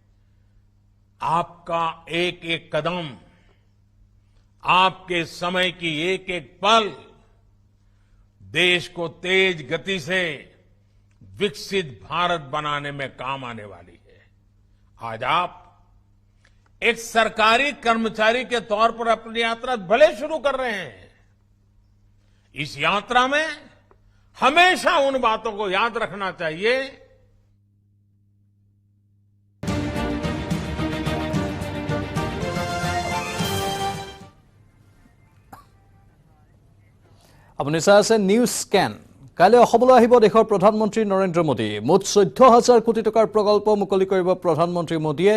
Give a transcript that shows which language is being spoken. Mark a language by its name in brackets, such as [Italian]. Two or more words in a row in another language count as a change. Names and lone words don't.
[Hindi] आपका एक एक कदम, आपके समय की एक एक पल देश को तेज गति से विकसित भारत बनाने में काम आने वाली है। आज आप एक सरकारी कर्मचारी के तौर पर अपनी यात्रा भले शुरू कर रहे हैं। इस यात्रा में हमेशा उन बातों को याद रखना चाहिए [Assamese] আপুনি চাই আছে নিউজ স্ক্যান। কাইলৈ অসমলৈ আহিব দেশৰ প্ৰধানমন্ত্ৰী নৰেন্দ্ৰ মোদী। মুঠ 14,000 কোটি টকাৰ প্ৰকল্প মুকলি কৰিব প্ৰধানমন্ত্ৰী মোদীয়ে।